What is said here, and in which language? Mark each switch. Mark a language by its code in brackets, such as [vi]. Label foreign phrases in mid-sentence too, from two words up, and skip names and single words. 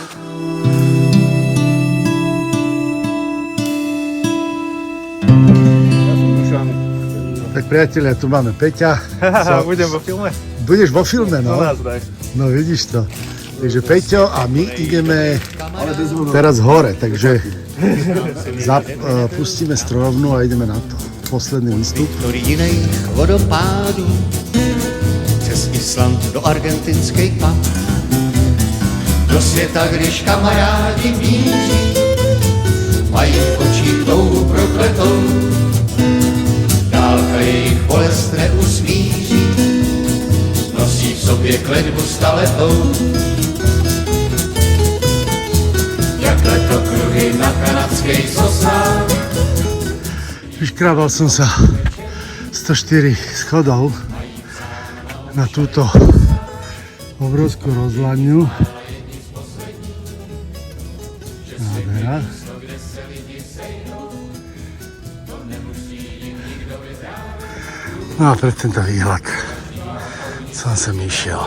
[sk] Tak priatelia, tu máme Peťa. Budem vo filme? Budeš vo filme, no? Nazdar. No vidíš to. Takže Peťo a my ideme teraz hore, takže pustíme strojovnu a ideme na to. Posledný výstup. [cs] Do jiných vodopádů, přes Island do argentinských pap. Do světa, když kamarádi míří, mají v očích touhu prokletou. Dálka jejich bolest neusmíří, nosí v sobě kletbu staletou. Jak letokruhy na kanadských sosách. [sk] Vyškrabal som sa 104 schodov na túto obrovskú rozhľadňu. Nádhera. No a pre tento výhľad som sem išiel.